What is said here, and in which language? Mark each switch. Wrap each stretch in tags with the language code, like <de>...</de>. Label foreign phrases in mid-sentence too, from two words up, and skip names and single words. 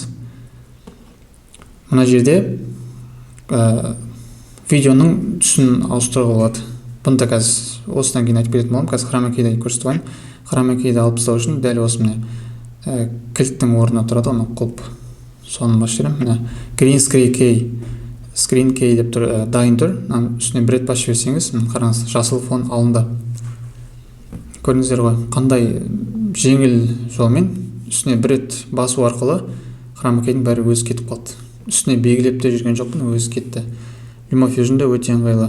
<kk>Мына жерде видеоның түсін ауыстыруға болады. Бұны да қазір осыдан кейін айтып кететін боламын. Қазір хромакейді көрсетіп қояйын. Хромакейді алып тастау үшін дәл осы міне кілттің орнына тұрады, оны құлып соны басып жіберемін. Міне</kk> <en>green screen key</en> <kk>деп тұр, дайын тұр. Үстіне бір рет басып жіберсеңіз, қараңыз, жасыл фон алынды. Көрдіңіздер ғой, қандай жеңіл жолмен үстіне бір рет басу арқылы хромакейдің бәрі өзі кетіп қалды. Үстіне белгілеп те жүрген жоқпын, өзі кетті. LumaFusion'да өте ыңғайлы.</kk>